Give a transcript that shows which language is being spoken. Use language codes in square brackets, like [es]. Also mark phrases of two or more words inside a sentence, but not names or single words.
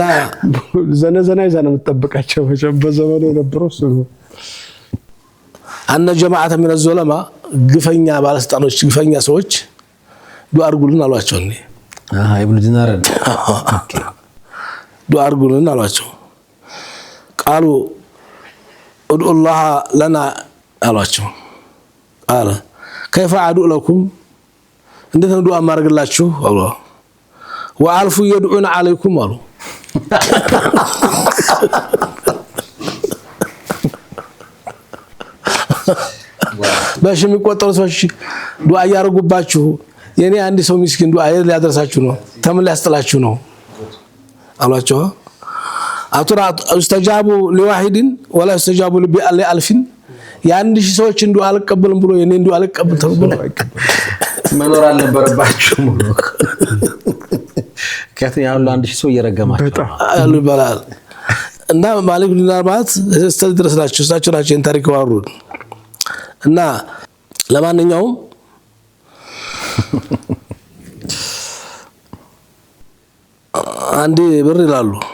[am] ዘነዘና ይዛ ነው የምትጠብቃቸው በዘመኑ የነበረው እሱ ነው። [ar] أن جماعة من الظلمة [am] ግፈኛ ባለስልጣኖች ግፈኛ ሰዎች ዱዓ አድርጉልን አሏቸው። እኔ ኢብኑ ዲናር ዱዓ አድርጉልን አሏቸው። ቃሉ [ar] ادعوا الله لنا [am] አሏቸው። አለ [ar] كيف ادعو لكم [am] እንዴት ነው ዱዓ ማድረግላችሁ አሉ። [ar] وألف يدعون عليكم [am] አሉ። ባሽ የሚቆጠሩ ሰዎች ዱዓ ያርጉባችሁ የኔ አንድ ሰው ምስኪን ዱዓ ሊያደርሳችሁ ነው ተምን ሊያስጥላችሁ ነው አሏቸው። አቱራ [ar] استجابوا لواحد ولا استجابوا لألف [am] የአንድ ሺህ ሰዎች ዱዓ አልቀበልም ብሎ የኔ ዱዓ አልቀበል ተብሎ መኖር አልነበረባችሁም ነው ከዚያ አንድ ሺህ ሰው እየረገማቸው አሉ ይባላል። እና ማሊክ ኢብኑ ዲናር ማለት እስከዚህ ድረስ ናቸው። እሳቸው ናቸው ይህን ታሪክ ያወሩት። እና ለማንኛውም አንድ ብር ይላሉ